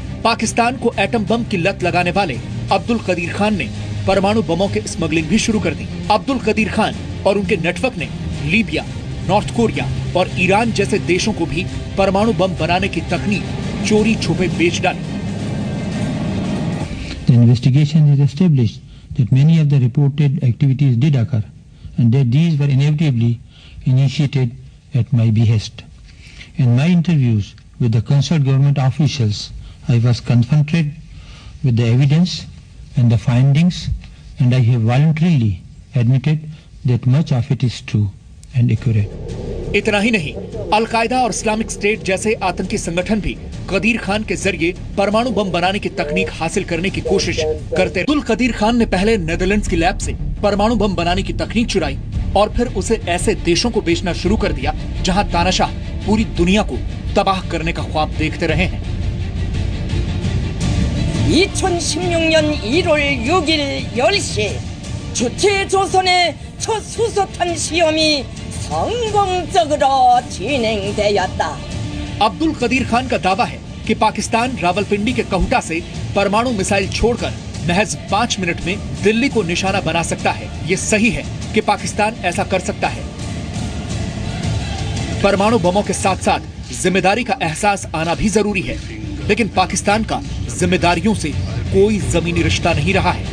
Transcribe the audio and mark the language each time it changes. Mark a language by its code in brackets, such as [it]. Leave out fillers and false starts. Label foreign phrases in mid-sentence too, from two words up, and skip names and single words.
[hi] पाकिस्तान को एटम बम की लत लगाने वाले अब्दुल कदीर खान ने परमाणु बमों के स्मगलिंग भी शुरू कर दी। अब्दुल कदीर खान और उनके नेटवर्क ने लीबिया, नॉर्थ कोरिया और ईरान जैसे देशों को भी परमाणु बम बनाने की तकनीक चोरी छुपे बेच डाली। [en] The investigation has established that many of the reported activities did occur and that these were inevitably initiated at my behest. In my interviews with the concerned government officials, I was confronted with the evidence and the findings, and I have voluntarily admitted that much of it is true and accurate. [hi] इतना ही नहीं, अल-कायदा और इस्लामिक स्टेट जैसे आतंकी संगठन भी कदीर खान के जरिए परमाणु बम बनाने की तकनीक हासिल करने की कोशिश करते। अब्दुल कदीर खान ने पहले नेदरलैंड्स की लैब से परमाणु बम बनाने की तकनीक चुराई और फिर उसे ऐसे देशों को बेचना शुरू कर दिया जहां तानाशाह पूरी दुनिया को तबाह करने का ख्वाब देखते रहे हैं। [ko] 2016년 1월 6일 10시 주체조선의 첫 수소탄 시험이 성공적으로 진행되었다। [hi] अब्दुल कदीर खान का दावा है कि पाकिस्तान रावलपिंडी के कहूटा से परमाणु मिसाइल छोड़कर महज 5 मिनट में दिल्ली को निशाना बना सकता है। ये सही है कि पाकिस्तान ऐसा कर सकता है। परमाणु बमों के साथ साथ जिम्मेदारी का एहसास आना भी जरूरी है, लेकिन पाकिस्तान का जिम्मेदारियों से कोई जमीनी रिश्ता नहीं रहा है।